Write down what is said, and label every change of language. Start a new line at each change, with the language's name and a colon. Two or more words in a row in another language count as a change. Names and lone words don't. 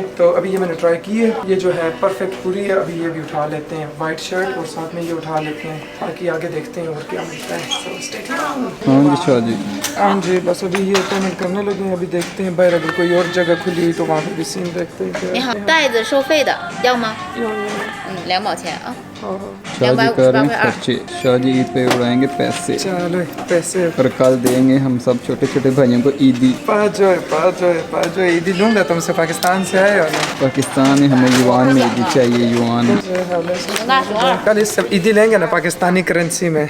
Urdu: تو ابھی یہ میں نے ٹرائی کی ہے، یہ جو ہے پرفیکٹ پوری ہے۔ ابھی یہ بھی اٹھا لیتے ہیں
English: white shirt
Urdu: اور ساتھ میں یہ اٹھا لیتے ہیں، باقی آگے دیکھتے ہیں اور کیا ملتا ہے. ہاں جی بس ابھی یہ پیمنٹ کرنے لگے ہیں، ابھی دیکھتے ہیں باہر اگر کوئی اور جگہ کھلی ہوئی تو وہاں پہ بھی سین دیکھتے ہیں.
Chinese: 你好，袋子收费的，要吗？2毛钱啊。
Urdu: شادی کر رہے ہیں خرچے، شادی عید پہ اڑائیں گے پیسے. چلو پیسے اور کل دیں گے ہم سب چھوٹے چھوٹے بھائیوں کو عیدی. پاجو عیدی لوں گا تم سے، پاکستان سے آئے ہو نا. پاکستان میں ہمیں یوآن میں عیدی چاہیے، یوآن. کل اس سب عیدی لیں گے نا پاکستانی کرنسی میں.